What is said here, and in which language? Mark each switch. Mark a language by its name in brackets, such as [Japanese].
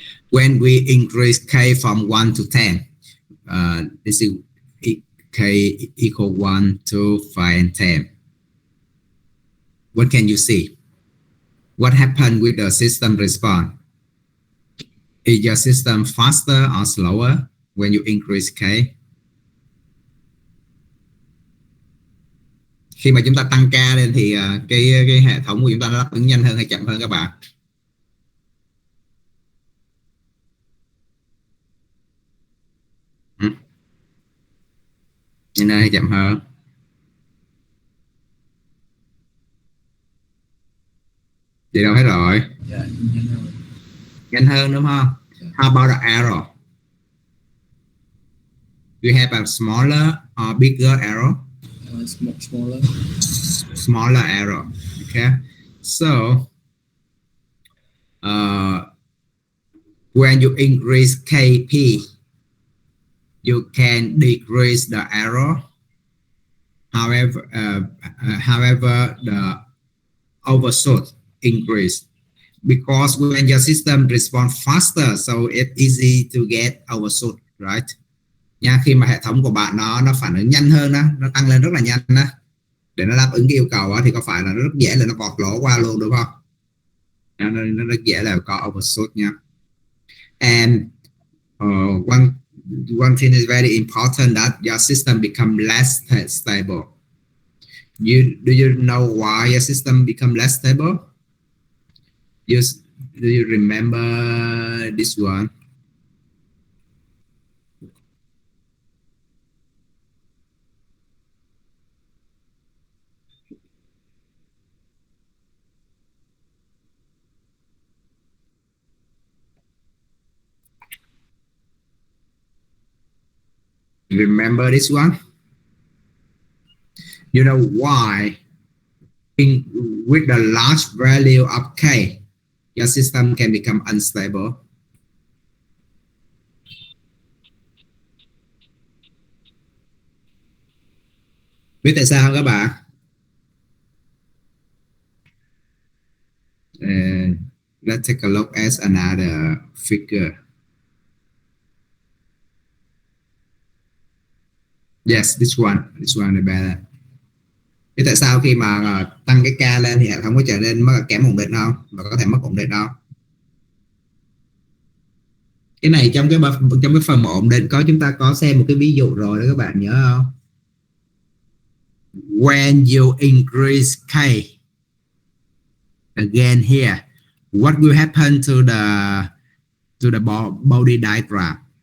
[English] When we increase K from 1 to 10, this is K equal 1, 2, 5, and 10. What can you see? What happened with the system response? Is your system faster or slower when you increase K? [Vietnamese] Khi mà chúng ta tăng K lên thì cái hệ thống của chúng ta nó đáp ứng nhanh hơn hay chậm hơn các bạn? Nhanh hơn hay chậm hơn? Vậy đâu hết rồi. Nhanh hơn đúng không? [English] How about the arrow? Do you have a smaller or bigger arrow? Smaller arrow. Okay. So when you increase KP, you can decrease the arrow. However, the overshoot increase, because when your system responds faster, so it's easy to get overshoot, right? [Vietnamese] Nha, khi mà hệ thống của bạn nó phản ứng nhanh hơn đó, nó tăng lên rất là nhanh đó, để nó đáp ứng cái yêu cầu đó, thì có phải là nó rất dễ là nó vọt lỗ qua luôn đúng không? Nó rất dễ là có overshoot nha. [English] And one thing is very important, that your system become less stable. Do you know why your system become less stable? Do you remember this one? Remember this one? You know why with the large value of K, your system can become unstable? [Vietnamese] Biết tại sao không các bạn? [English] Let's take a look at another figure. Yes, this one is better. [Vietnamese] Thế tại sao khi mà tăng cái K lên thì hệ thống có trở nên kém ổn định không? Và có thể mất ổn định không? Cái này trong cái phần ổn định chúng ta có xem một cái ví dụ rồi đó, các bạn nhớ không? [English] When you increase K again here, what will happen to the body diagram?